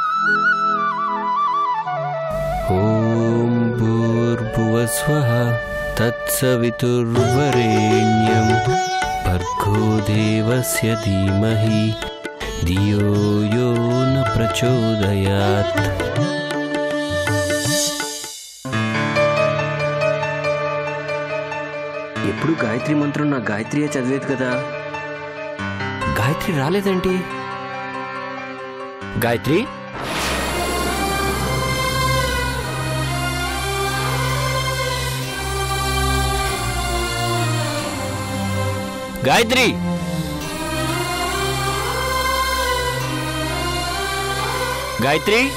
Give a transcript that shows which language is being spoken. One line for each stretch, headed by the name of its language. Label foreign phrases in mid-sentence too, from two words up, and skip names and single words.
Sanskrit: ॐ भूर्भुवस्वः तत्सवितुर्वरेण्यं भर्गो देवस्य धीमहि धियो यो न प्रचोदयात्।
Telugu: ఎప్పుడు గాయత్రి మంత్రం నా గాయత్రియే చదివేది కదా. గాయత్రి రాలేదేంటి? గాయత్రి, గాయత్రి, గాయత్రి.